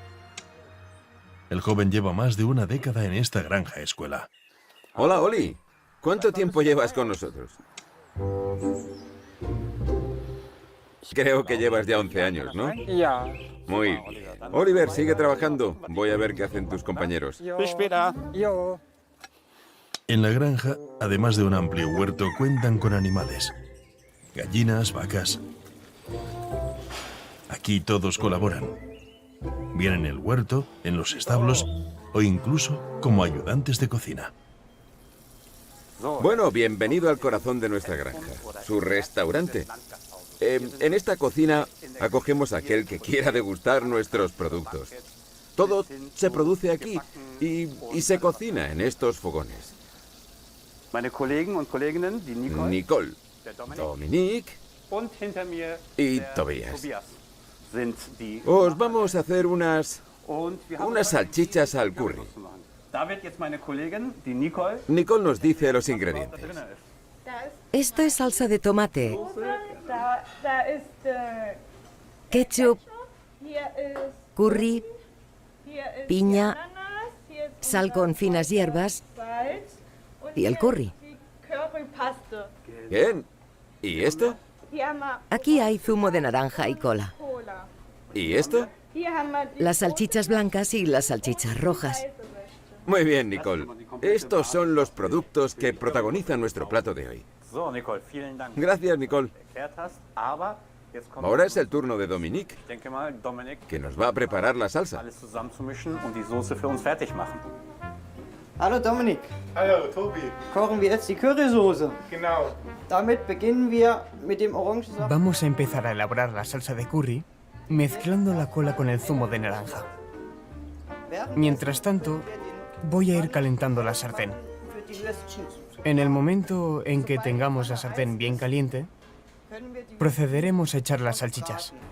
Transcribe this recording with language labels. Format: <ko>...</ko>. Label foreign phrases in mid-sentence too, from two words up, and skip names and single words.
<es>El joven lleva más de una década en esta granja escuela. Hola, Oli. ¿Cuánto tiempo llevas con nosotros? Creo que llevas ya 11 años, ¿no? Ya. Muy bien. Oliver, sigue trabajando. Voy a ver qué hacen tus compañeros.</es> <de>Bis später. Jo.</de> <es>En la granja, además de un amplio huerto, cuentan con animales. Gallinas, vacas. Aquí todos colaboran. Bien en el huerto, en los establos o incluso como ayudantes de cocina. Bueno, bienvenido al corazón de nuestra granja, su restaurante. En esta cocina acogemos a aquel que quiera degustar nuestros productos. Todo se produce aquí y se cocina en estos fogones.</es> <de>Meine Kollegen und Kolleginnen, die Nicole, Dominique und hinter mir</de> <es>y</es> <de>der Tobias. Tobias sind die.</de> <es>Os vamos a hacer unas</es> <de>Und wir haben</de> <es>unas salchichas al curry.</es> <de>Da wird jetzt meine Kollegin, die Nicole,</de> <es>Nicole nos dice los</es> <de>da</de> <es>ingredientes.</es> <de>drin ist.</de> <es>Esto es salsa de tomate,</es> <de>Da ist</de> <es>ketchup,</es> <de>hier ist</de> <es>curry,</es> <de>hier ist</de> <es>piña,</es> <de>Ananas, hier ist</de> <es>sal con finas hierbas</es> <de>Salz und</de> <es>y el</es> <de>hier</de> <es>curry.</es> <de>ist die Currypaste.</de> <es>Bien. ¿Y esto?</es> <de>Hier haben wir</de> <es>Aquí hay zumo de naranja y cola. Cola. ¿Y esto?</es> <de>Hier haben wir die</de> <es>Las salchichas blancas y las salchichas rojas. Muy bien, Nicole. Estos son los productos que protagonizan nuestro plato de hoy.</es> <de>So, Nicole, vielen Dank.</de> <es>Gracias, Nicole.</es> <de>Erklärt hast, aber jetzt kommt</de> <es>Ahora es el turno de Dominique,</es> <de>ich denke mal, Dominik,</de> <es>que nos va a preparar la salsa.</es> <de>alles zusammenzumischen und die Soße für uns fertig machen. Hallo Dominik. Hallo, Tobi. Kochen wir jetzt die Currysoße. Genau. Damit beginnen wir mit dem Orangensaft.</de> <es>Vamos a empezar a elaborar la salsa de curry mezclando la cola con el zumo de naranja. Mientras tanto, voy a ir calentando la sartén. En el momento en que tengamos la sartén bien caliente, procederemos a echar las salchichas.</es>